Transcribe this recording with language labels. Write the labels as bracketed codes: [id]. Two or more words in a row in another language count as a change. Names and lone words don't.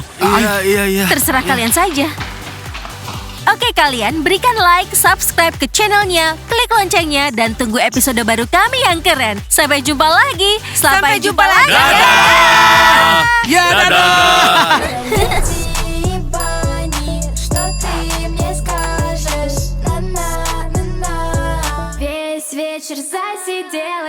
[id] Iya. Terserah kalian saja. Oke kalian, berikan [en] like, subscribe [id] ke channelnya, klik loncengnya, dan tunggu episode baru kami yang keren. Sampai jumpa lagi. Sampai jumpa lagi. Dadah. Ya, dadah. [ru] Бани, что ты мне скажешь? На-на, на-на. Весь вечер засидел.